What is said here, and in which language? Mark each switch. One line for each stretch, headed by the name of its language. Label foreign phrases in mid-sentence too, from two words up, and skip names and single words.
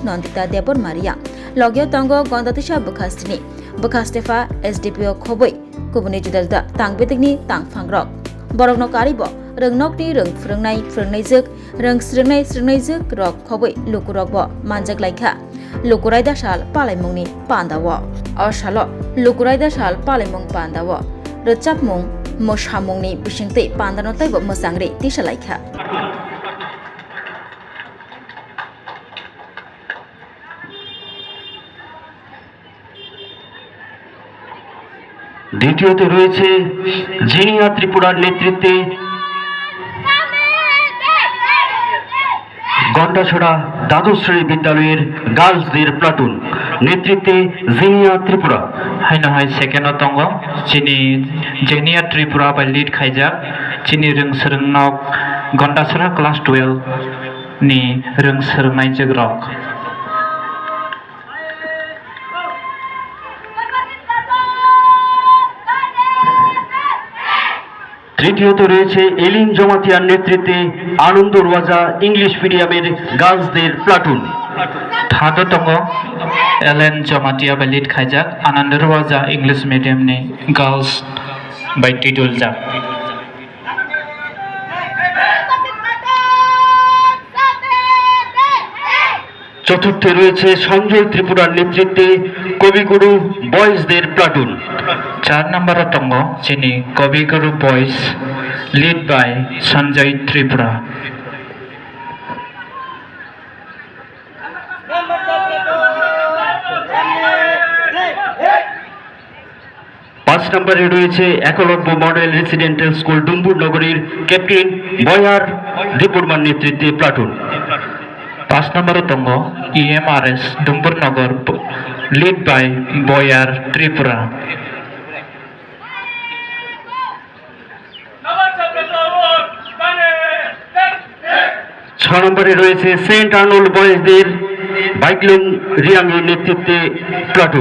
Kok Borok: Nandita Debor Maria logyo tongo gondatisa bukhastini bukhastefa SDPO khoboi kubuni judalda tangbetikni tangphangrok borokno karibo Rengnokni reng frungnai jek reng srungnai jek rok khoboi lukurok bo manjak laikha lukuraida sal palaimungni pandawo or salo lukuraida sal palaimung pandawo rechapmung moshamungni bisingte pandano taibo mosangri tisa laikha
Bangla: দ্বিতীয়তে রয়েছে জিনিয়া ত্রিপুরার নেতৃত্বে গন্ডাছড়া দ্বাদশ শ্রেণী বিদ্যালয়ের গার্লসদের প্লাটুন নেতৃত্বে জিনিয়া ত্রিপুরা
Kok Borok: haino hai second tongo chini jenia tripura
English: by lead
Kok Borok: khaijak chini rung srungnok gondasra class 12 ni rung srungnai jagrok
Bangla: তৃতীয়ত রয়েছে এলিন জমাতিয়ার নেতৃত্বে আনন্দ রাজা ইংলিশ মিডিয়ামের গার্লসদের প্লাটুন
Kok Borok: third tongo elen jomatia
English: by lead
Kok Borok: khaijak anand raja english medium ni girls by tidul jak
Bangla: চতুর্থে রয়েছে সঞ্জয় ত্রিপুরার নেতৃত্বে কবিগুরু বয়েজদের প্লাটুন
Kok Borok: 4 number tongo chini kobiguru boys
English: lead by
Kok Borok: sanjay tripura
Bangla: 5 নম্বরে রয়েছে একলব্য মডেল রেসিডেন্টাল স্কুল ডুম্বুর নগরীর ক্যাপ্টেন বয়ার দেববর্মার নেতৃত্বে প্লাটুন
Kok Borok: 5 number tongo EMRS Dumbur Nagar
English: lead by
Kok Borok: Boyar Tripura
Bangla: 6 নম্বরে রয়েছে সেন্ট আর্নল্ড বয়েজদের বাইকলুং রিয়াংয়ের নেতৃত্বে প্লাটুন